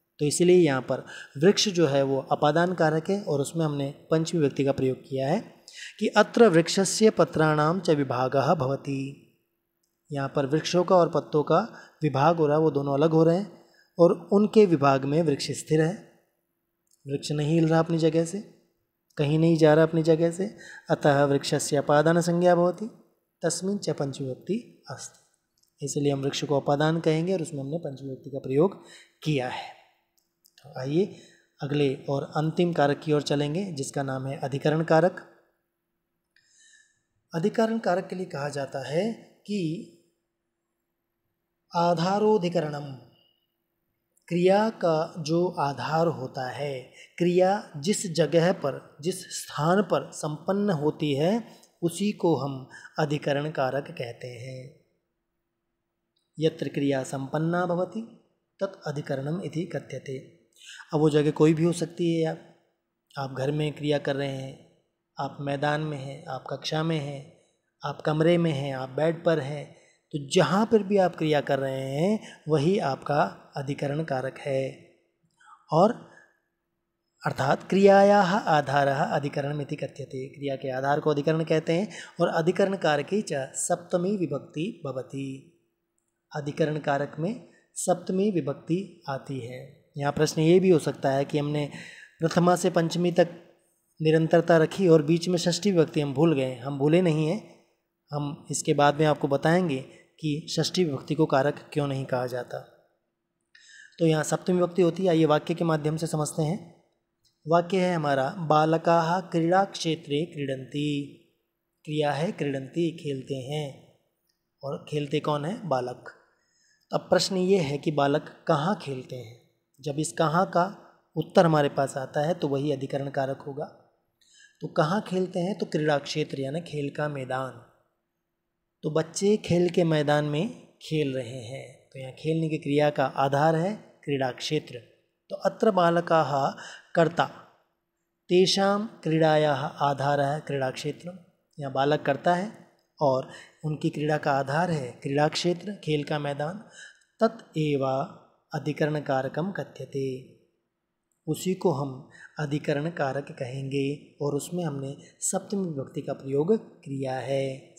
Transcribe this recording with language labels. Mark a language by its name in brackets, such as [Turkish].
[Hindi] तो इसीलिए यहाँ पर वृक्ष जो है वो अपादान कारक है और उसमें हमने पंचमी विभक्ति का प्रयोग किया है कि [Sanskrit] अत्र वृक्षस्य पत्राणाम च विभागः भवति। [Hindi] यहाँ पर वृक्षों का और पत्तों का विभाग हो रहा है, वो दोनों अलग हो रहे हैं और उनके विभाग में वृक्ष स्थिर है। वृक्ष नहीं हिल रहा अपनी जगह से, कहीं नहीं जा रहा अपनी जगह से। [Sanskrit] अतः वृक्षस्य अपादान संज्ञा भवति तस्मिन् च पंचमी विभक्ति अस्ति। [Hindi] इसलिए हम वृक्ष को अपादान कहेंगे और उसमें हमने पंचमी विभक्ति का प्रयोग किया है। तो आइए अगले और अंतिम कारक की ओर चलेंगे, जिसका नाम है अधिकरण कारक। अधिकरण कारक के लिए कहा जाता है कि आधारोधिकरणम, क्रिया का जो आधार होता है, क्रिया जिस जगह पर, जिस स्थान पर संपन्न होती है, उसी को हम अधिकरण कारक कहते हैं। [Sanskrit] यत्र क्रिया संपन्ना भवति तत् अधिकरणम इति कथ्यते। [Hindi] अब वो जगह कोई भी हो सकती है। आप घर में क्रिया कर रहे हैं, आप मैदान में हैं, आप कक्षा में हैं, आप कमरे में हैं, आप बेड पर हैं, तो जहाँ पर भी आप क्रिया कर रहे हैं वही आपका अधिकरण कारक है। [Sanskrit] और अर्थात क्रियायाः आधारः अधिकरणम् इति कथ्यते। [Hindi] क्रिया के आधार को अधिकरण कहते हैं। और [Sanskrit] अधिकरण कारके च सप्तमी विभक्ति भवति। [Hindi] अधिकरण कारक में सप्तमी विभक्ति आती है। यहाँ प्रश्न ये भी हो सकता है कि हमने प्रथमा से पंचमी तक निरंतरता रखी और बीच में षष्ठी विभक्ति हम भूल गए। हम भूले नहीं हैं, हम इसके बाद में आपको बताएंगे कि षष्ठी विभक्ति को कारक क्यों नहीं कहा जाता। तो यहाँ सप्तमी विभक्ति होती है। आइए वाक्य के माध्यम से समझते हैं। वाक्य है हमारा [Sanskrit] बालकाः क्रीड़ा क्षेत्रे क्रीडन्ति। [Hindi] क्रिया है क्रीडन्ति, खेलते हैं। और खेलते कौन है? बालक। अब प्रश्न ये है कि बालक कहाँ खेलते हैं। जब इस कहाँ का उत्तर हमारे पास आता है तो वही अधिकरण कारक होगा। तो कहाँ खेलते हैं? तो क्रीड़ा क्षेत्र यानी खेल का मैदान। तो बच्चे खेल के मैदान में खेल रहे हैं। तो यहाँ खेलने की क्रिया का आधार है क्रीड़ा क्षेत्र। [Sanskrit] तो अत्र बालकाः कर्ता तेषां क्रीडायाः आधारः क्रीड़ा क्षेत्र। [Hindi] यहाँ बालक करता है और उनकी क्रीड़ा का आधार है क्रीड़ा क्षेत्र, खेल का मैदान। [Sanskrit] तत् एव अधिकरण कारकम कथ्यते। [Hindi] उसी को हम अधिकरण कारक कहेंगे और उसमें हमने सप्तमी विभक्ति का प्रयोग किया है।